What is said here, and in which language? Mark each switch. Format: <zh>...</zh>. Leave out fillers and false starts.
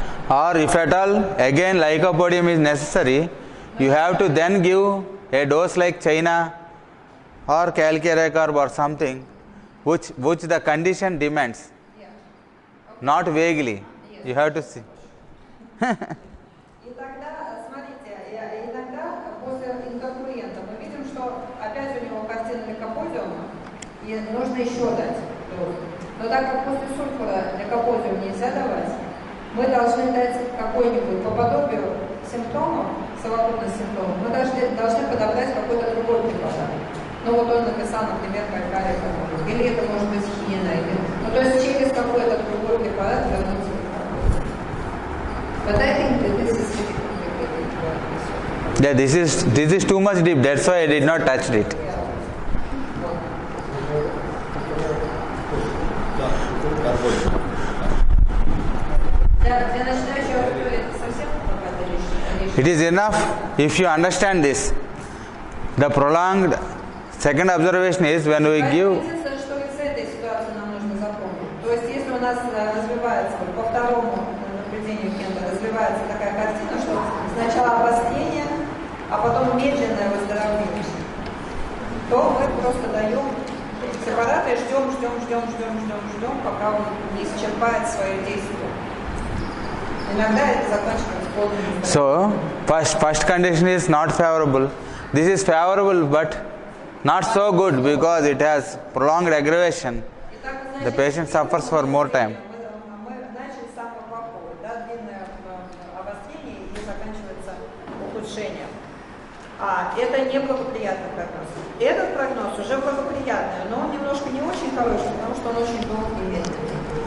<en>Or if at all again lycopodium is necessary, you have to then give a dose like China or calcarecarb or something which the condition demands. Yeah. Okay. Not vaguely. Yes. You have to see.</en> <ru>И тогда, смотрите, иногда после интеркурента мы видим, что опять у него картина ликоподиума, и нужно еще дать дозу. Но так как после сульфура ликоподиум нельзя давать, мы должны дать какой-нибудь по подобию симптомов, совокупность симптомов, мы должны подобрать какой-то другой препарат. Ну вот он написал, например, калькарий, или это может быть хинина, ну то есть через какой-то другой препарат вернуться к работе.</ru> <en>But I think that this is really complicated. Yeah, this is too much deep. That's why I did not touch it.</en> <ru>Для начинающего аудитории это совсем какая-то лишняя.</ru> <en>It is enough if you understand this. The prolonged second observation is when we give.</en> <ru>Единственное, что из этой ситуации нам нужно запомнить. То есть, если у нас развивается, по второму наблюдению Кента, развивается такая картина, что сначала обострение, а потом медленное выздоровление, то мы просто даем препараты и ждем, пока он не исчерпает свое действие. Иногда это заканчивается полным.</ru> <en>So, first condition is not favorable. This is favorable but not so good because it has prolonged aggravation. The patient suffers for more time.</en> <ru>Мы начали с самого плохого, да, длинное обострение и заканчивается ухудшением. Это неблагоприятный прогноз. Этот прогноз уже благоприятный, но он немножко не очень хороший, потому что он очень долгий и медленный.</ru>